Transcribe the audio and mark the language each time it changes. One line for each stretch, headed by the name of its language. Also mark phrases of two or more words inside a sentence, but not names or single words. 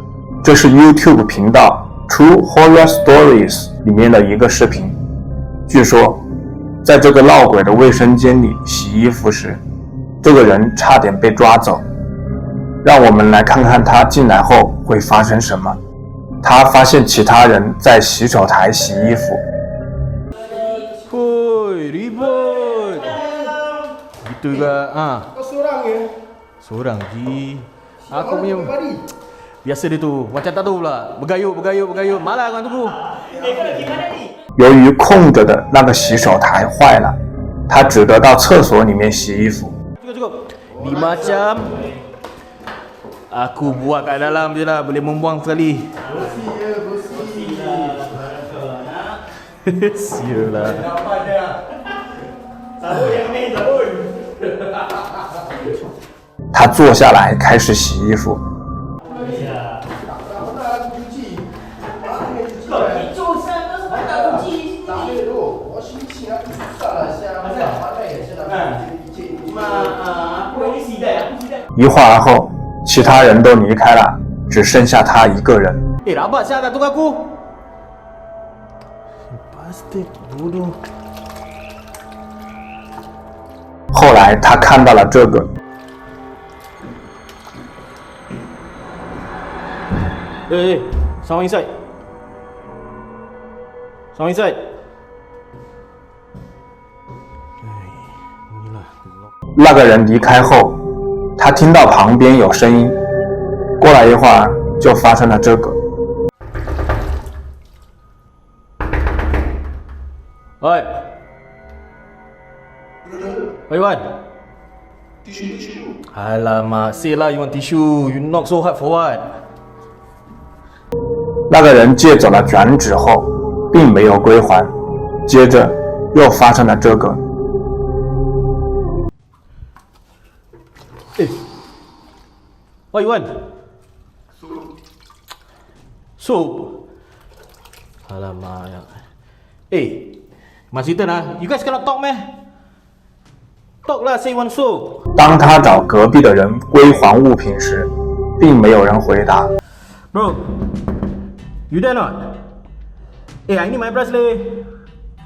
Chinese: 这是 YouTube 频道 True Horror Stories 里面的一个视频。据说，在这个闹鬼的卫生间里洗衣服时，这个人差点被抓走。让我们来看看他进来后会发生什么。他发现其他人在洗手台洗衣服。
Malay: Woi, ribut. Gitu juga. Kau seorang ya? Seorang Ji. Aku punya biasa dia tu. Macam tak tahu pula. Bergayut. Malah kan tunggu.
Chinese: 由于空着的那个洗手台坏了，他只得到厕所里面洗衣服。
Malay: Cukup. 5 jam. Aku buat kat dalam je lah, boleh membuang sekali. Sial lah. Sabun.
Chinese: 他坐下来开始洗衣服。一会儿后，其他人都离开了，只剩下他一个人。
Malay: Rabat siapa tak tunggu aku? Pasti bodoh.
Chinese: 后来他看到了这个。
English: Someone inside. Someone inside.
Chinese: 那个人离开后，他听到旁边有声音，过了一会儿就发生了这个。 Oi.
English: Oi Wan. Alamak, say lah you want tissue. You knock so hard for what?
Chinese: 那个人借走了卷纸后，并没有归还，接着又发生了这个。
English: What you want? Soup.
Malay: Alamak.
English: Mas Ethan you guys cannot talk meh? Talk lah, say one soup.
Chinese: 当他找隔壁的人归还物品时，并没有人回答。
English: Bro, you there not? I need my bracelet.